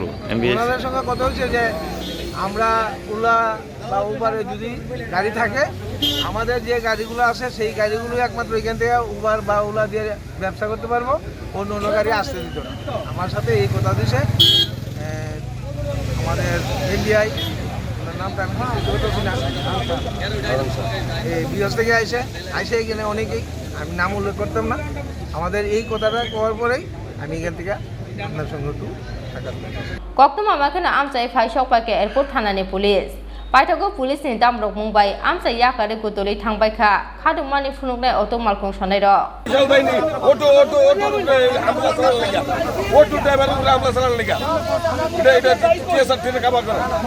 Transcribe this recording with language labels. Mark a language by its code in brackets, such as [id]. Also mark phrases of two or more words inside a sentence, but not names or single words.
[bn] ওনাদের সঙ্গে কথা হচ্ছে যে আমরা উলা বা উবারে যদি গাড়ি থাকে আমাদের যে গাড়িগুলো আছে সেই গাড়িগুলো একমাত্র এখান থেকে উবার বা ওলা দিয়ে ব্যবসা করতে পারবো অন্য গাড়ি আসতে দিত না আমার সাথে এই কথা দিছে আমাদের এনডিআই নামটা এই বিএস থেকে আইসে এখানে অনেকেই আমি নাম উল্লেখ করতাম না আমাদের এই কথাটা করার পরেই আমি এখান থেকে আপনার সঙ্গে একটু [trp] Koktum amakana amchai phai shokpake airport thanani police paithago police ni damrok mumbai amchai yakare gutoli thangbai kha Khadumani Phunuknai auto Malkhung Sonairok [en] auto driver [bn] আমরা চালান লাগা এটা টিএসআর থেকে কভার করে